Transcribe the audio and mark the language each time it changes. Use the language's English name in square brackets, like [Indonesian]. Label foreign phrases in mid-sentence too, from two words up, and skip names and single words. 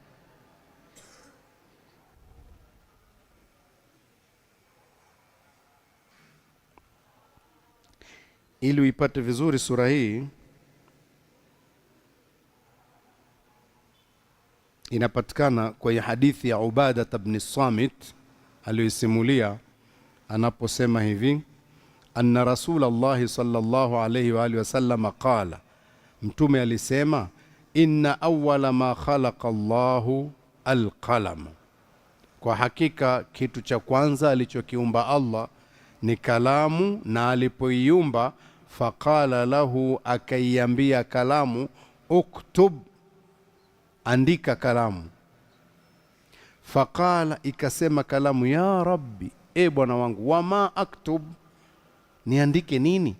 [Swahili] Ili uipate vizuri sura hii, inapatikana kwenye hadithi ya Ubada ibn Samit aliyosimulia, anaposema hivi, [Arabic] أن رسول الله صلى الله عليه وعلى آله وسلم قال, [Swahili] mtume alisema, [Arabic] إن أول ما خلق الله القلم, [Swahili] kwa hakika kitu cha kwanza alichokiumba Allah ni kalamu, na alipoiumba [Arabic] فقال له, [Swahili] akaiambia kalamu, uktub, andika kalamu. Faqala, ikasema kalamu, [Arabic] يا رب, [Swahili] e bwana wangu, [Arabic] وما أكتب, [Swahili] niandike nini?